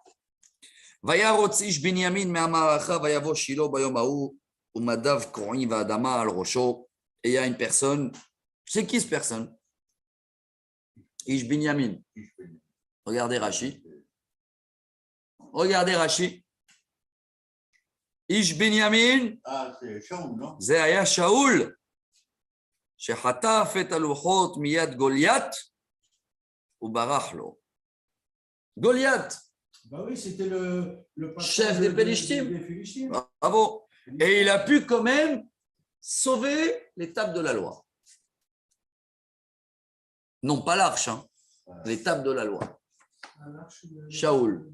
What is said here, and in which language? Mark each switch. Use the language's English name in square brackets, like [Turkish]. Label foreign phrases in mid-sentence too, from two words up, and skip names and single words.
[French] Et il y a une personne, c'est qui cette personne? [Hebrew] איש בנימין. [French] Regardez Rashi. Regardez Rashi. [Hebrew] איש בנימין, [French] Ah, c'est Shaoul, non? [Hebrew] זה היה שאול. שחטף את הלוחות מיד גוליית וברח לו. גוליית, [French] Bah oui, c'était le patron chef des Philistines. des Philistines. Bravo. Et il a pu quand même sauver l'étape de la loi. Non pas l'arche, hein, l'étape de la loi. À l'arche de- Shaoul.